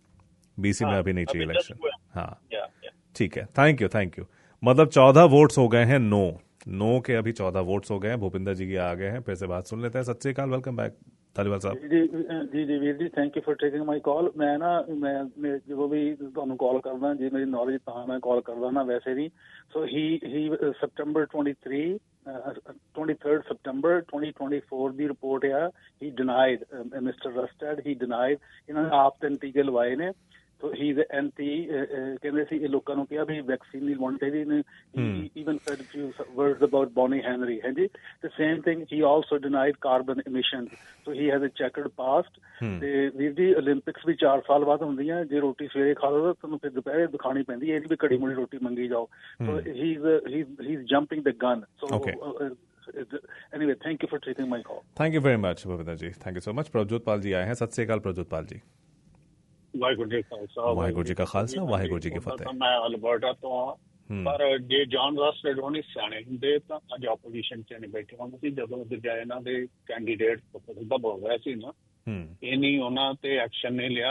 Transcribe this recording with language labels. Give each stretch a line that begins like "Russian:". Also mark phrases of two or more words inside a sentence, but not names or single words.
Hindi: बीसी में अभी नहीं चाहिए इलेक्शन. हाँ ठीक है.
English: thank you.
Hindi: मतलब 14 वोट्स हो गए हैं. नो के अभी 14 वोट्स हो गए हैं. भूपिंदर जी की आ गए हैं. फिर से बात सुन लेते हैं.
Punjabi: ਸਤ ਸ੍ਰੀ ਅਕਾਲ.
English: welcome back धालीवाल साहब.
Punjabi: ਜੀ ਵੀਰ ਜੀ
English: thank you for taking my call.
Hindi: मैं जो भी
Punjabi: ਤੁਹਾਨੂੰ ਕਾਲ ਕਰਦਾ ਜੀ ਮੇਰੀ ਨੌਲੇਜ ਤਾਂ ਮੈਂ ਕਾਲ ਕਰਦਾ ਨਾ ਵੈਸੇ ਵੀ. ਸੋ ਹੀ ਸੈਪਟੈਂਬਰ 23rd September 2024 ਦੀ ਰਿਪੋਰਟ ਆ.
English: he denied Mister Rustad he denied
Punjabi: ਇਹਨਾਂ ਨੇ ਆਪ 3 ਟੀਕੇ ਲਵਾਏ ਨੇ.
English: So he's anti
Punjabi: ਕਹਿੰਦੇ ਸੀ ਇਹ ਲੋਕਾਂ ਨੂੰ ਕਿਹਾ ਵੀ ਵੈਕਸੀਨ ਨਹੀਂ ਲਵਾਉਣੀ ਚਾਹੀਦੀ ਨੇ.
English: even said a few words about Bonnie Henry. ਹਾਂਜੀ the same thing he also denied carbon emissions. So he has a checkered past.
Punjabi: ਤੇ ਵੀਰ ਜੀ 올림픽ਸ ਵੀ 4 ਸਾਲ ਬਾਅਦ ਹੁੰਦੀਆਂ. ਜੇ ਰੋਟੀ ਸਵੇਰੇ ਖਾ ਲਓ ਤਾਂ ਤੁਹਾਨੂੰ ਫਿਰ ਦੁਪਹਿਰੇ ਦਿਖਾਣੀ ਪੈਂਦੀ. ਇਹ ਨਹੀਂ ਵੀ ਘੜੀ ਮੁੜੀ ਰੋਟੀ ਮੰਗੀ ਜਾਓ.
English: So he's jumping the gun. So anyway thank you for taking my call. Thank you very much Bhavindra ji. Thank you so much.
Hindi: प्रभजोत पाल जी आए हैं.
Punjabi: ਸਤ ਸ੍ਰੀ ਅਕਾਲ प्रभजोत पाल जी. ਵਾਹਿਗੁਰੂ ਜੀ ਕਾ ਖਾਲਸਾ ਵਾਹਿਗੁਰੂ ਜੀ ਕੀ ਫਤਿਹ. ਮੈਂ ਅਲਬਰਟਾ ਤੋਂ ਹਾਂ. ਪਰ ਜੇ ਜੌਨ ਰਸਟਡ ਹੋਣੀ ਸਿਆਣੇ ਹੁੰਦੇ ਤਾਂ ਅੱਜ ਆਪੋਜੀਸ਼ਨ ਚ ਨਹੀਂ ਬੈਠੇ ਹੁੰਦੇ ਸੀ. ਜਦੋਂ ਦੂਜਾ ਇਹਨਾਂ ਦੇ
English: candidate proposal
Punjabi: ਹੋ ਰਿਹਾ ਸੀ ਨਾ, ਇਹ ਨਹੀਂ ਉਹਨਾਂ ਤੇ ਐਕਸ਼ਨ ਨਹੀਂ ਲਿਆ.